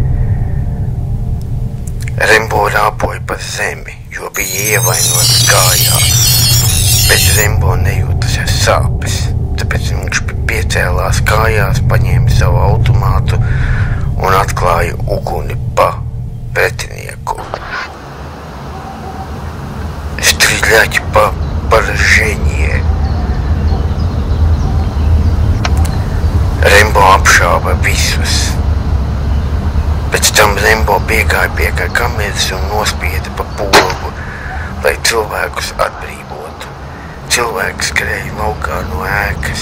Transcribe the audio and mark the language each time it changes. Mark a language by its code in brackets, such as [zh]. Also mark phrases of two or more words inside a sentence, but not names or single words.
[lv] Rembo rāpoja pa zemi, jo bija ievainots kājā. Bet Rembo nejūta sāpes, tāpēc viņš piecēlās kājās, paņēma savu automātu un atklāja uguni pa pretinieku. [ru] Стрелять по поражению. [lv] Rembo apšāva visus. Pēc tam Rembo piegāja pie kameras un nospieda pa pogu, lai cilvēkus atbrīvotu. Cilvēki skrēja laukā no ēkas.